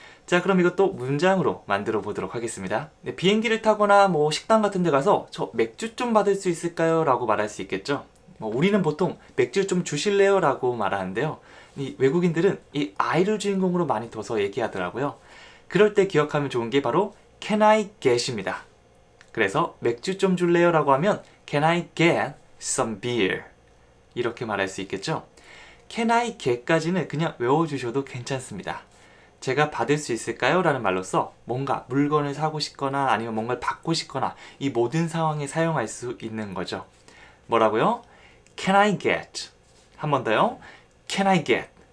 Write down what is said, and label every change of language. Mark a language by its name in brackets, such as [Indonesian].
[Korean] 자, 그럼 이것도 문장으로 만들어 보도록 하겠습니다. 네, 비행기를 타거나 뭐 식당 같은 데 가서 저 맥주 좀 받을 수 있을까요? 라고 말할 수 있겠죠. 우리는 보통 맥주 좀 주실래요? 라고 말하는데요. 이 외국인들은 이 I를 주인공으로 많이 둬서 얘기하더라고요. 그럴 때 기억하면 좋은 게 바로 [English] Can I get [Korean] 입니다. 그래서 맥주 좀 줄래요? 라고 하면 [English] Can I get some beer? [Korean] 이렇게 말할 수 있겠죠. [English] Can I get [Korean] 까지는 그냥 외워주셔도 괜찮습니다. 제가 받을 수 있을까요? 라는 말로써 뭔가 물건을 사고 싶거나 아니면 뭔가를 받고 싶거나 이 모든 상황에 사용할 수 있는 거죠. 뭐라고요? [English] Can I get? [Korean] 한 번 더요. [English] Can I get?